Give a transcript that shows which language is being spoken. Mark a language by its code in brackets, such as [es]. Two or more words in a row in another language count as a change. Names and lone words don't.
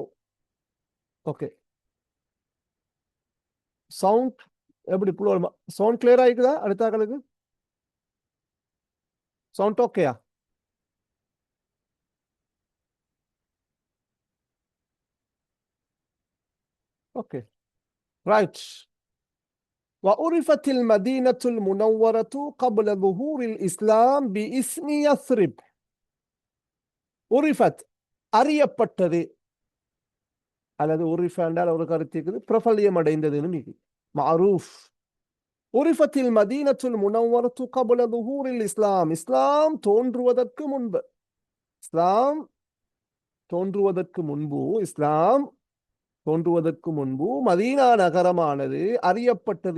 [en] okay, sound [ta] எப்படி புளோர்? [en] sound clear [ta] ஆயிக்குதா? அடுத்தாக்களுக்கு சவுண்ட் ஓகேயா? [en] okay, right. [ar] وعرفت المدينة المنورة قبل ظهور الإسلام باسم يثرب. [ta] உரிஃபத் அறியப்பட்டது, அல்லது உரிஃப என்றால் ஒரு கருத்து பிரபல்யம் அடைந்ததுன்னு மிகு மஅரூஃப். [ar] عرفت المدينة المنورة قبل ظهور الإسلام, [ta] இஸ்லாம் தோன்றுவதற்கு முன்பு, இஸ்லாம் தோன்றுவதற்கு முன்பு, இஸ்லாம் தோன்றுவதற்கு முன்பு மதீனா நகரமானது அறியப்பட்டது.